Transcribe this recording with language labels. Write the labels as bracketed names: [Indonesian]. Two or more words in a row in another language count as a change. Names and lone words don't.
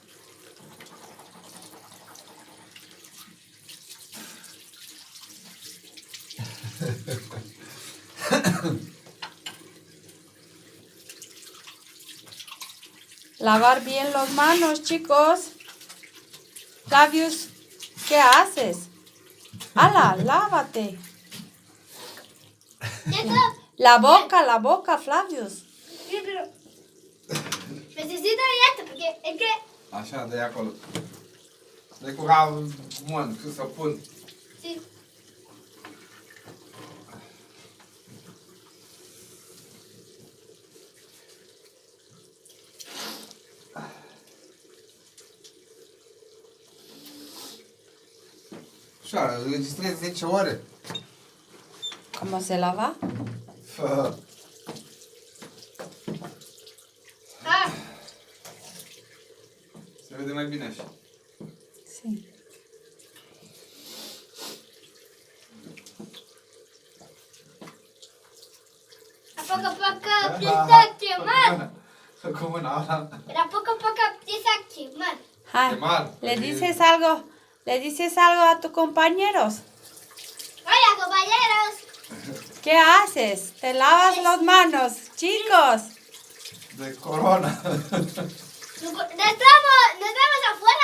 [Spanish] Lavar bien las manos, chicos. Flavius, ¿qué haces? ¡Hala, lávate! La boca, Flavius. Sí, pero necesito esto porque es que [Romanian] Așa, de acolo. De cu mân, cât să pun. [Spanish] sí. [Romanian] Așa, înregistrezi 10 ore. [Spanish] ¿Cómo se lava? [Romanian] Fă. Ah, Se vede mai bine așa. [Spanish] Sí. a poco a poco empieza a quemar. [Romanian] Cu mâna ala. [Spanish] Pero a poco empieza a quemar. Ay, Qué mal. ¿le dices algo a tus compañeros? Hola, compañeros. ¿Qué haces? Te lavas las manos, chicos. De corona. No estamos afuera.